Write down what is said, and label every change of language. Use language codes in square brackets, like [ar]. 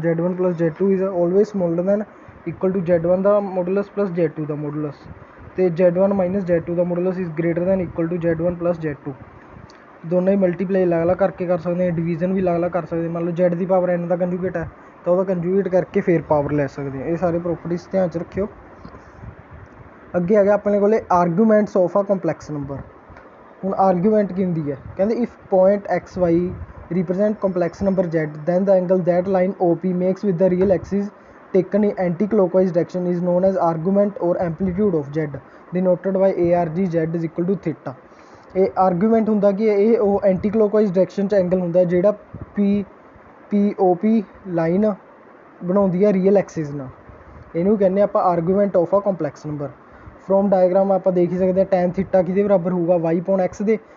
[en] Z1 plus Z2 is always smaller than equal to Z1 ਦਾ modulus plus Z2 ਦਾ modulus, ਅਤੇ Z1 minus Z2 ਦਾ modulus is greater than equal to Z1 plus Z2। [pa] ਦੋਨੋਂ ਹੀ multiply ਅਲੱਗ ਅਲੱਗ ਕਰਕੇ ਕਰ ਸਕਦੇ ਹਾਂ, division ਵੀ ਅਲੱਗ ਅਲੱਗ ਕਰ ਸਕਦੇ। ਮੰਨ ਲਓ Z ਦੀ ਪਾਵਰ N ਦਾ ਕੰਜੂਗੇਟ ਹੈ ਤਾਂ ਉਹਦਾ ਕੰਜੂਗੇਟ ਕਰਕੇ ਫਿਰ ਪਾਵਰ ਲੈ ਸਕਦੇ ਹਾਂ। ਇਹ ਸਾਰੇ ਪ੍ਰੋਪਰਟੀਜ਼ ਧਿਆਨ 'ਚ ਰੱਖਿਓ। ਅੱਗੇ ਆ ਗਿਆ ਆਪਣੇ ਕੋਲ [en] Arguments of a complex number. [pa] ਹੁਣ ਆਰਗੂਮੈਂਟ ਕੀ ਹੁੰਦੀ ਹੈ, ਕਹਿੰਦੇ [en] If point XY represent complex number Z then the angle that line OP makes with the real axis taken in anti-clockwise direction is known as argument or amplitude of Z denoted by ARG Z is equal to theta। [pa] ਇਹ argument ਹੁੰਦਾ ਕਿ ਇਹ ਉਹ anti clockwise direction 'ਚ angle ਹੁੰਦਾ ਜਿਹੜਾ POP line ਬਣਾਉਂਦੀ ਹੈ ਰੀਅਲ ਐਕਸਿਸ ਨਾਲ। ਇਹਨੂੰ ਕਹਿੰਦੇ ਆਪਾਂ [en] Argument of a complex number. [pa] ਫਰੋਮ ਡਾਇਗਰਾਮ ਆਪਾਂ ਦੇਖ ਹੀ ਸਕਦੇ ਹਾਂ ਟੈਨ ਥੀਟਾ ਕਿਹਦੇ ਬਰਾਬਰ ਹੋਊਗਾ, Y ਪੌਨ X ਦੇ।